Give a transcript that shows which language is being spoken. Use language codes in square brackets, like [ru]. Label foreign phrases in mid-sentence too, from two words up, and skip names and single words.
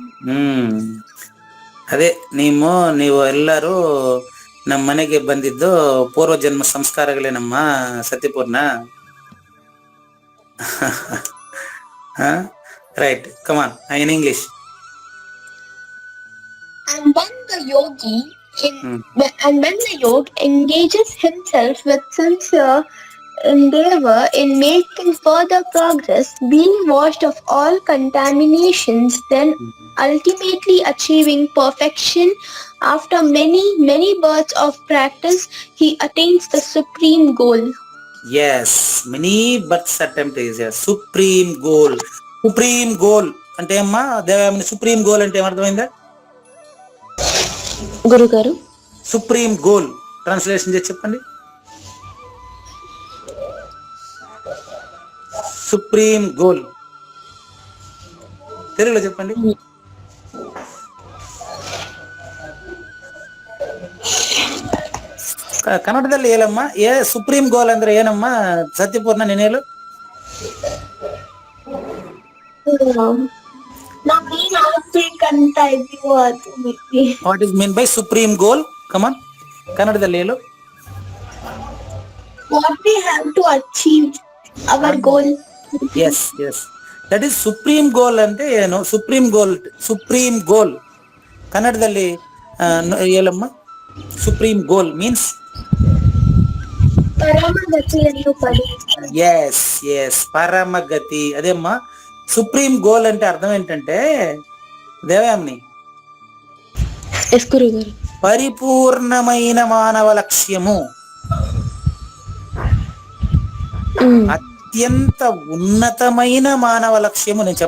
[kn] ಅದೇ ನೀವು ಎಲ್ಲರೂ ನಮ್ಮ ಮನೆಗೆ ಬಂದಿದ್ದು ಪೂರ್ವಜನ್ಮ ಸಂಸ್ಕಾರಗಳೇನಮ್ಮ ಸತ್ಯಪೂರ್ಣ. [en] right, come on in English. And when the yogi engages himself with sincere endeavor in making further progress, being washed of all contaminations, then ultimately achieving perfection, after many births of practice, he attains the supreme goal. Yes, many births attempt is a supreme goal. Supreme goal [te] అంటే అమ్మా దేవామిని, [en] supreme goal [te] అంటే ఏమర్థమైందా గురుగారు? [en] supreme goal translation [te] చేసి చెప్పండి. [en] supreme goal [te] తెలుగులో చెప్పండి. [kn] ಕನ್ನಡದಲ್ಲಿ ಹೇಳಮ್ಮ. [en] supreme goal [kn] ಅಂದ್ರೆ ಏನಮ್ಮ ಸತ್ಯಪೂರ್ಣ ನೀನ್ ಹೇಳು. [en] what is mean by supreme goal? [kn] ಕಮಾನ್, ಕನ್ನಡದಲ್ಲಿ ಹೇಳು. [en] What we have to achieve our goal. Yes, that is supreme goal అంటే ಏನು? supreme goal [kn] ಕನ್ನಡದಲ್ಲಿ ಹೇಳಮ್ಮ. [en] supreme goal means [kn] ಪರಮಗತಿಯನ್ನು ಪಡೆಯುತ್ತಾರೆ. [te] ఎస్ పరమగతి. అదేమ్మా [en] supreme goal [te] అంటే అర్థం ఏంటంటే దేవయామిని, ఎస్ గురుగారు, పరిపూర్ణమైన మానవ లక్ష్యము, అత్యంత ఉన్నతమైన మానవ లక్ష్యము.